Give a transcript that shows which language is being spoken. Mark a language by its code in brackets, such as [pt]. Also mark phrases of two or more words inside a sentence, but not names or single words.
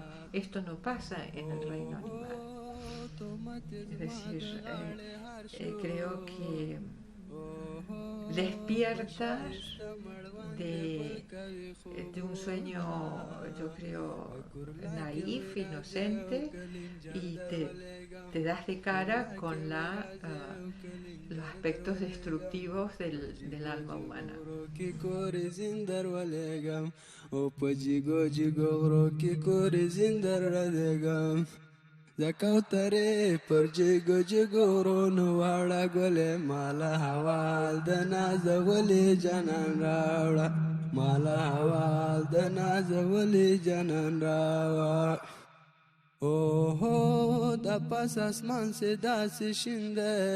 [es] Esto no pasa en el reino animal. Es decir, creo que despiertas de un sueño, yo creo, naif, inocente, y te das de cara con los aspectos destructivos del alma humana. [ps] زکوتره پر جگو جگو ورونو واړه ګلې مالا حوال د نازولې جنان راوړه مالا حوال د نازولې جنان راوړه اوهو د پاس اسمان سے داسې شینده